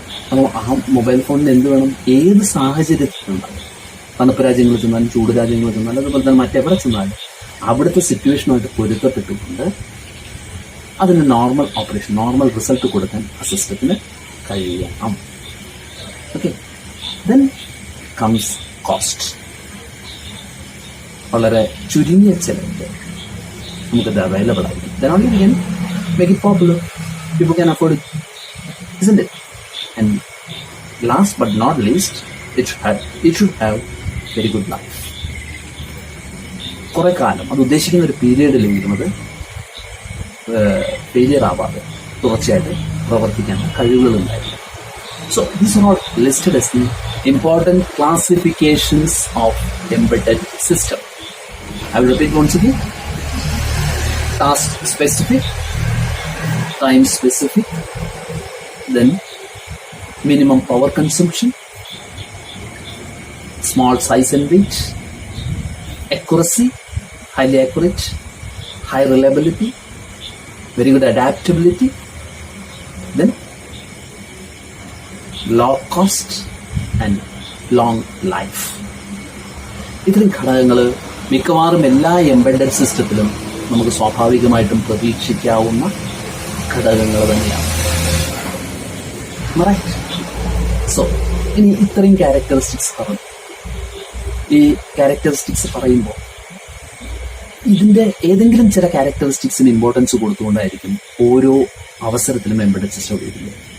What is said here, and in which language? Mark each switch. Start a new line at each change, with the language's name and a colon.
Malayalam: അപ്പോൾ ആ മൊബൈൽ ഫോണിന് എന്ത് വേണം? ഏത് സാഹചര്യത്തിലുണ്ടാകും, തണുപ്പ് രാജ്യങ്ങളിൽ ചെന്നാലും ചൂട് രാജ്യങ്ങളിൽ ചെന്നാലും അതുപോലെ തന്നെ മറ്റെവിടെ ചെന്നാലും അവിടുത്തെ സിറ്റുവേഷനുമായിട്ട് പൊരുത്തപ്പെട്ടുകൊണ്ട് അതിന് നോർമൽ ഓപ്പറേഷൻ, നോർമൽ റിസൾട്ട് കൊടുക്കാൻ ആ സിസ്റ്റത്തിന് കഴിയണം.
English: Okay, then comes cost.
Malayalam: വളരെ ചുരുങ്ങിയ ചെലവിൽ നമുക്കത് അവൈലബിൾ ആയിരിക്കും.
English: Then only we can make it popular. People can afford it, isn't it? And last but not least, it should have very good life.
Malayalam: കുറെ കാലം അത് ഉദ്ദേശിക്കുന്ന ഒരു പീരീഡിലെങ്കിലും അത് ഫെയിലിയർ ആവാതെ തുടർച്ചയായിട്ട് പ്രവർത്തിക്കാൻ കഴിവുകളുണ്ടായിരുന്നു.
English: So these are all listed as the important classifications of embedded system. I will repeat once again. Task specific, time specific, then minimum power consumption, small size and weight, accuracy, highly accurate, high reliability, very good adaptability, then low cost and long life.
Malayalam: ഇത്രയും ഘടകങ്ങൾ മിക്കവാറും എല്ലാ embedded സിസ്റ്റത്തിലും നമുക്ക് സ്വാഭാവികമായിട്ടും പ്രതീക്ഷിക്കാവുന്ന ഘടകങ്ങൾ തന്നെയാണ്. Right. So ഇനി ഇത്രയും ക്യാരക്ടറിസ്റ്റിക്സ് പറഞ്ഞു. ഈ ക്യാരക്ടറിസ്റ്റിക്സ് പറയുമ്പോൾ ഇതിൻ്റെ ഏതെങ്കിലും ചില ക്യാരക്ടറിസ്റ്റിക്സിന് ഇമ്പോർട്ടൻസ് കൊടുത്തുകൊണ്ടായിരിക്കും ഓരോ അവസരത്തിലും എംബെഡഡ് സിസ്റ്റം ഉപയോഗിക്കുന്നത്.